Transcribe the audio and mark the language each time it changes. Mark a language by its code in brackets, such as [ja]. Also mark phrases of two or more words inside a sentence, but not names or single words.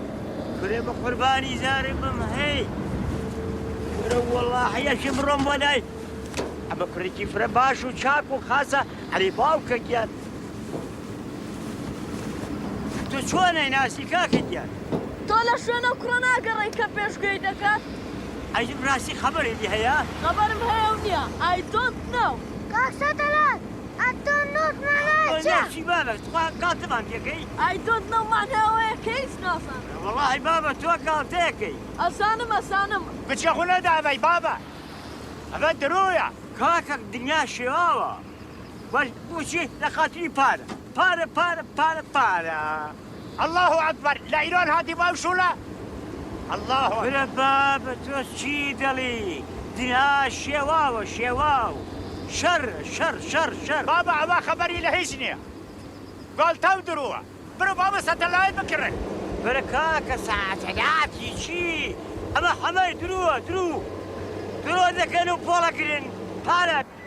[ckb] کرێ بە قوربانی زارێ بم هەی کرە وەڵڵاهی یەکێ بڕۆم بۆ لای ئەمە کوڕێکی فرە باش و چاک و خاسە هەرێ باوکە گیان تۆ چۆنەی ناسی کاکە گیان تۆ لە شوێنە کوڕە ناگەڕێی کە پێشگوێی دەکات ئەیدم ڕاستی خەبەرێکی هەیە خەبەرم هەیە و نییە [en] I don't know [ckb] کاک سەتەلایت ئەتۆ نوتمانە چی بابە کاتمان پێکەی [en] I don't know [ckb] مانەوەیە کە هیچ ناسان وەڵڵاهی بابە تۆ کاڵتەیەکەی ئەسانم بچە خۆ نەداوەی بابە ئەمە درۆیە کاکە دنیا شێواوە باش بۆچی لە خاتری پارە [ar] الله ئەکبەر [ckb] لە ئیران هاتی باشوولە الله برە بابە تۆ چی دەڵی دنیا شێواوە شەڕ بابە ئەوە خەبەری لە هیچ نییە گۆڵتەو درۆوە برە بابە سەتەلایت بکڕێ برە کاکە سەتەلاتی چی ئەمە هەمەی درۆ دەکەن و پۆڵەگرن پارە